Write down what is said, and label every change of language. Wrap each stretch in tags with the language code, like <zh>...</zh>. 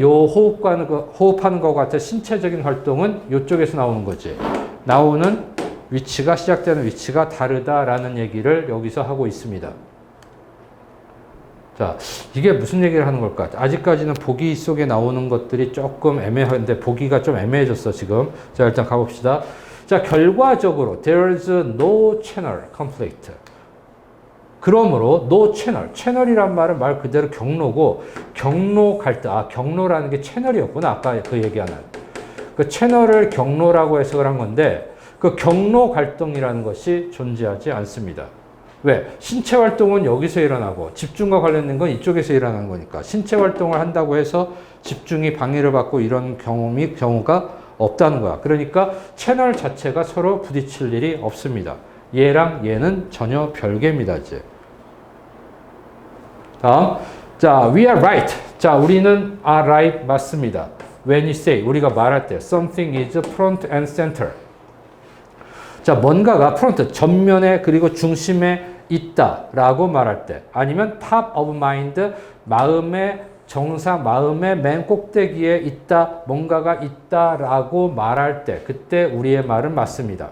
<ko>요 호흡하는 것 같은 신체적인 활동은 이쪽에서 나오는 거지. 나오는 위치가, 시작되는 위치가 다르다라는 얘기를 여기서 하고 있습니다. 자, 이게 무슨 얘기를 하는 걸까? 아직까지는 보기 속에 나오는 것들이 조금 애매한데, 보기가 좀 애매해졌어, 지금. 자, 일단 가봅시다. 자, 결과적으로,</ko> <en>there's no channel conflict.</en> <ko>그러므로,</ko> <en>no channel.</en> <ko>채널이란 말은 말 그대로 경로고, 경로 갈등. 아, 경로라는 게 채널이었구나. 아까 그 얘기하는. 그 채널을 경로라고 해석을 한 건데, 그 경로 갈등이라는 것이 존재하지 않습니다. 왜? 신체 활동은 여기서 일어나고 집중과 관련된 건 이쪽에서 일어나는 거니까 신체 활동을 한다고 해서 집중이 방해를 받고 이런 경우가 없다는 거야. 그러니까 채널 자체가 서로 부딪힐 일이 없습니다. 얘랑 얘는 전혀 별개입니다. 이제. 다음. 자,</ko> <en>we are right.</en> <ko>자, 우리는</ko> <en>are right</en> <ko>맞습니다.</ko> <en>When you say,</en> <ko>우리가 말할 때</ko> <en>something is front and center.</en> <ko>자, 뭔가가 프론트, 전면에 그리고 중심에 있다라고 말할 때 아니면</ko> <en>top of mind,</en> <ko>마음의 정상, 마음의 맨 꼭대기에 있다, 뭔가가 있다라고 말할 때 그때 우리의 말은 맞습니다.</ko>